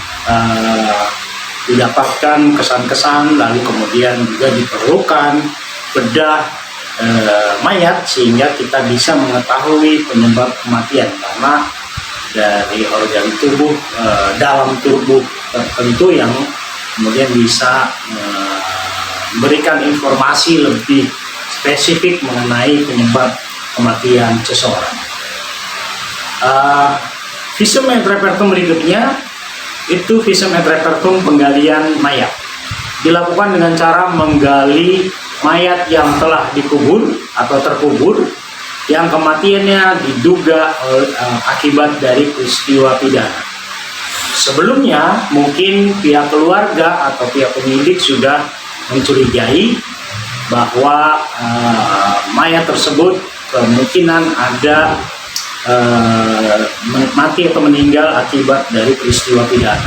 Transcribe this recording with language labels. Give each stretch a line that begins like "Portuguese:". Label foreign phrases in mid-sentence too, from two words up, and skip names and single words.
Indonesian: didapatkan kesan-kesan, lalu kemudian juga diperlukan bedah mayat sehingga kita bisa mengetahui penyebab kematian, karena dari organ tubuh dalam tubuh tertentu yang kemudian bisa memberikan informasi lebih spesifik mengenai penyebab kematian seseorang.
Latin: Visum et repertum
Indonesian: berikutnya itu
Latin: visum et repertum
Indonesian: penggalian mayat. Dilakukan dengan cara menggali mayat yang telah dikubur atau terkubur yang kematiannya diduga akibat dari peristiwa pidana. Sebelumnya mungkin pihak keluarga atau pihak penyidik sudah mencurigai bahwa mayat tersebut kemungkinan ada mati atau meninggal akibat dari peristiwa pidana.